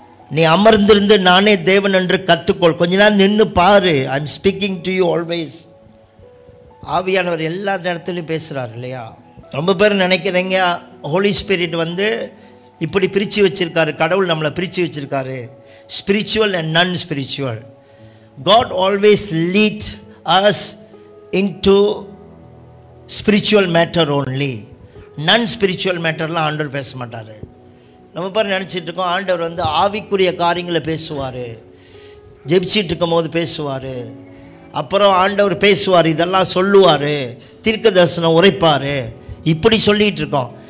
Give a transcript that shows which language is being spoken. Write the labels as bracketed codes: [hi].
[ta] நீ அமர்ந்திருந்து நானே தேவன் என்று கற்றுக்கொள். கொஞ்ச நேரம் நின்று பாரு. [en] I am speaking to you always. [ta] ஆவியானவர் எல்லா இடத்துலையும் பேசுகிறார் இல்லையா? ரொம்ப பேர் நினைக்கிறீங்க ஹோலி ஸ்பிரிட் இப்படி பிரித்து வச்சுருக்காரு, கடவுள் நம்மளை பிரித்து வச்சுருக்காரு, [en] Spiritual and non spiritual. God always lead us into spiritual matter only. [ta] Non-spiritual matterலாம் ஆண்டவர் பேச மாட்டார். நம்ம பேர் நினச்சிட்டு இருக்கோம் ஆண்டவர் ஆவிக்குரிய காரியங்களை பேசுவார், ஜெபிச்சிட்டு இருக்கும் போது பேசுவார், அப்புறம் ஆண்டவர் பேசுவார், இதெல்லாம் சொல்லுவார், தீர்க்க தரிசனம் உரைப்பார், இப்படி சொல்லிகிட்டு இருக்கோம்.